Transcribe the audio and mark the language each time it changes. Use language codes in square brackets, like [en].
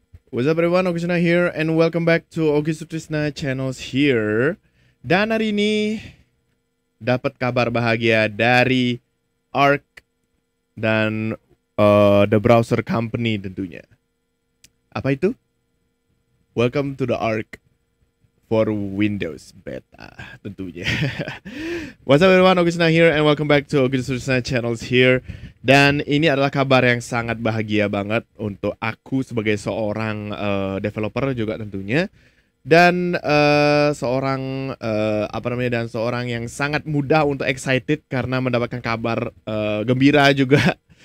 [en] What's up everyone, Oki Sutrisna here and welcome back to Oki Sutrisna Channels here. [id] Dan hari ini dapat kabar bahagia dari Arc dan The Browser Company tentunya. Apa itu? [en] Welcome to the Arc for Windows Beta [id] tentunya. [en] What's up everyone, Oki Sutrisna here and welcome back to Oki Sutrisna Channels here. [id] Dan ini adalah kabar yang sangat bahagia banget untuk aku sebagai seorang developer juga tentunya. Dan seorang dan seorang yang sangat mudah untuk excited karena mendapatkan kabar gembira juga.